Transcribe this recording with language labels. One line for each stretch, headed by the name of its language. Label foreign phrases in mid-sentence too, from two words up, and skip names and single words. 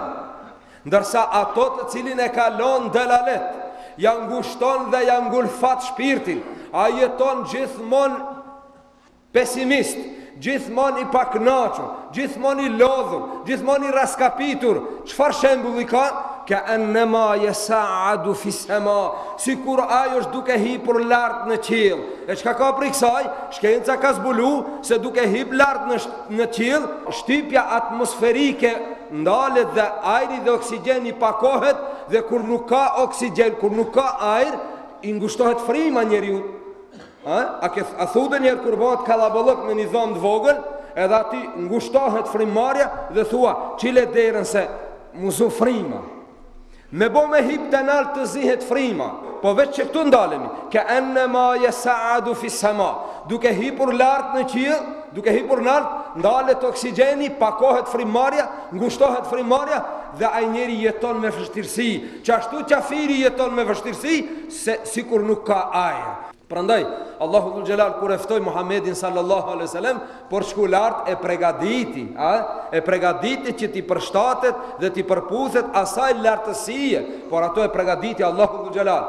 Albanian: Ndërsa ato të cilin e kalon delalet, ja ngushton dhe ja ngulfat shpirtin, a jeton gjithmonë pesimist, gjithmonë i paknaqur, gjithmonë i lodhur, gjithmonë i raskapitur. Çfarë shembulli ka?
Arabic: كأنما يصعد في السماء,
Albanian: sikur ai është duke hipur lart në qiell. E çka ka për kësaj? Shkenca ka zbulu se duke hip lart në qiell, shtypja atmosferike ndalet dhe ajri dhe oksigjeni pakohet, dhe kur nuk ka oksigjen, kur nuk ka ajër, i ngushtohet frima njeriu. A thudë njerë kur bëhet kalabalëk me një dhomë të vogël, edhe ati ngushtohet frimarja dhe thua, qile derën se muzu frima. Me bo me hip të nalë të zihet frima, po veç që këtu ndalemi,
Arabic: كأنما يصعد في السماء,
Albanian: duke hipur lartë në qiell, duke hipur lartë, ndalet oksigjeni, pakohet frimarja, ngushtohet frimarja, dhe ai njeri jeton me vështirësi, që ashtu qafiri jeton me vështirësi, se sikur nuk ka ajër. Prandaj, Allahu dhul xhelal kur e ftoi Muhamedin
Arabic: صلى الله عليه وسلم
Albanian: por shku lart e pregaditi që ti përshtatet dhe ti përputhet asaj lartësie, por ato e pregaditi Allahu dhul xhelal.